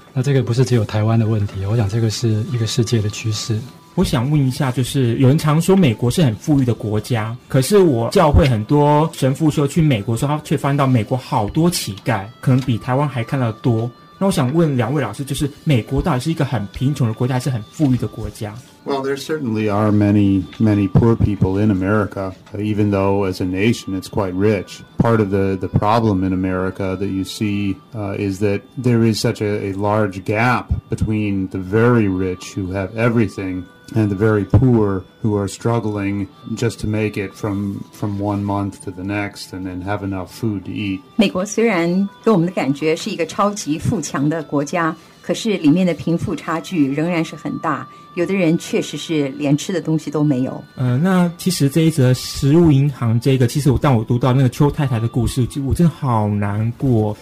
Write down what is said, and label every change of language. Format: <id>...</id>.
<zh>那这个不是只有台湾的问题，我想这个是一个世界的趋势。我想问一下，就是有人常说美国是很富裕的国家，可是我教会很多神父说去美国的时候，他却发现到美国好多乞丐，可能比台湾还看得多。那我想问两位老师，就是美国到底是一个很贫穷的国家，还是很富裕的国家？</zh> <en>Well, there certainly are many, many poor people in America, even though as a nation it's quite rich. Part of the problem in America that you see, is that there is such a large gap between the very rich who have everything and the very poor who are struggling just to make it from one month to the next and then have enough food to eat.</en> <zh>美国虽然给我们的感觉是一个超级富强的国家，可是里面的贫富差距仍然是很大，有的人确实是连吃的东西都没有。那其实这一则食物银行这个，其实我当我读到那个邱太太的故事，我真的好难过。</zh>